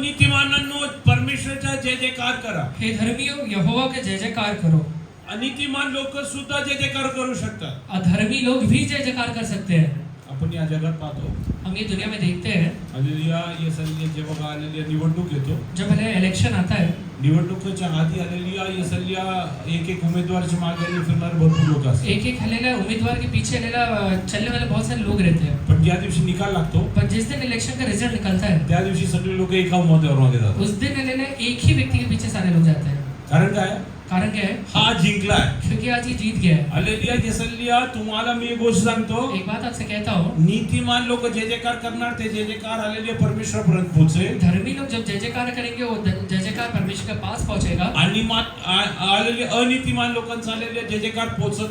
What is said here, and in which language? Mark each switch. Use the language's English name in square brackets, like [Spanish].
[Marathi] नीतिमानांनो परमेश्वराचा जय जयकार करा. [Hindi] हे धर्मियों यहोवा के जय जयकार करो। [Marathi] अनितिमान लोक सुद्धा जय जयकार करू शकतात. [Hindi] अधर्मी लोग भी जय जयकार कर सकते हैं। [Marathi] आपण या जगात पाहतो [Hindi] हम ये दुनिया में देखते हैं, [Marathi] हालेलुया ये सल्ले जेव्हा हालेलुया निवडणूक येतो, [Hindi] जब पहले इलेक्शन आता है, [Marathi] निवडणुकीच्या आधी हालेलुया ये सल्ल्या एक उमेदवाराच्या मागे फिरणारे भरपूर लोक असतात. [Hindi] एक एक हालेलुया उम्मीदवार के पीछे हालेलुया चलने वाले बहुत सारे लोग रहते हैं, [Marathi] पण ज्या दिवशी निकाल लागतो [Hindi] पर जिस दिन इलेक्शन का रिजल्ट निकलता है [Marathi] त्या दिवशी सगळे लोक एका उमेदवारामध्ये जातात. [Hindi] उस दिन हालेलुया एक ही व्यक्ति के पीछे सारे लोग जाते हैं। [Marathi] कारण काय? [Hindi] कारण क्या है? [Marathi] हा जिंकलाय. [Hindi] क्योंकि आज ये जीत गया है. हालेलुया. [Marathi] येसलिया तुम्हाला मी एक गोष्ट सांगतो. [Hindi] एक बात आपसे कहता हूँ, [Marathi] नीतिमान लोक जे जयकार करणार ते जे जयकार हालेलुया परमेश्वर पर्यंत पोहोचेल. [Hindi] धर्मी लोग जब जय जयकार करेंगे वो जय जयकार परमेश्वर के पास पहुंचेगा. [Marathi] आणि हालेलुया अनीतिमान लोकांचा हालेलुया जे जयकार पोहोचत